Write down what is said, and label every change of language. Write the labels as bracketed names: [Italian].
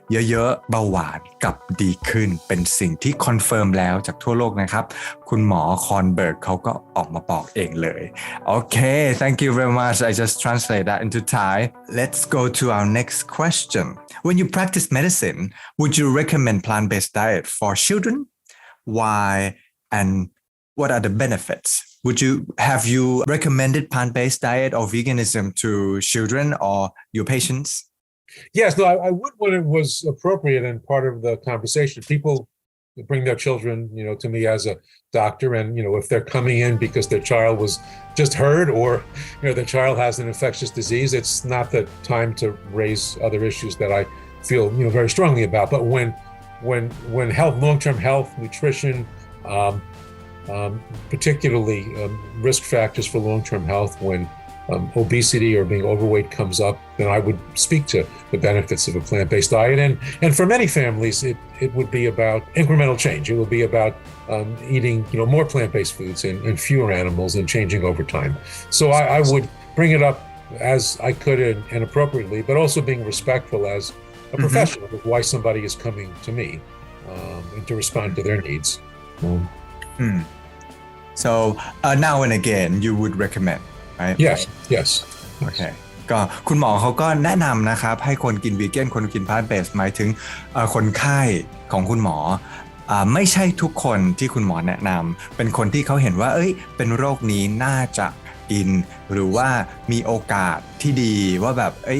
[Thai] เยอะๆเบาหวานกับดีขึ้นเป็นสิ่งที่คอนเฟิร์มแล้วจากทั่วโลกนะครับคุณหมอคอนเบิร์กเขาก็ออกมาบอกเองเลยโอเค [English] thank you very much I just translate that into Thai let's go to our next question when you practice medicine would you recommend plant-based diet for children why and what are the benefits have you recommended plant-based diet or veganism to children or your patients? Yes, no, I would when it was appropriate and part of the conversation. People bring their children, to me as a doctor, and if they're coming in because their child was just hurt or their child has an infectious disease, it's not the time to raise other issues that I feel very strongly about. But when health, long-term health, nutrition, particularly risk factors for long-term health when obesity or being overweight comes up, then I would speak to the benefits of a plant-based diet. And for many families, it would be about incremental change. It would be about eating more plant-based foods and fewer animals and changing over time. So I would bring it up as I could and appropriately, but also being respectful as a professional of why somebody is coming to me and to respond to their needs. So now and again, you would recommend, right? Yes. [Thai] โอเคก็คุณหมอเขาก็แนะนำนะครับให้คนกินวีแกนคนกินพลานต์เบสหมายถึงคนไข้ของคุณหมอไม่ใช่ทุกคนที่คุณหมอแนะนำเป็นคนที่เขาเห็นว่าเป็นโรคนี้น่าจะกินหรือว่ามีโอกาสที่ดีว่าแบบ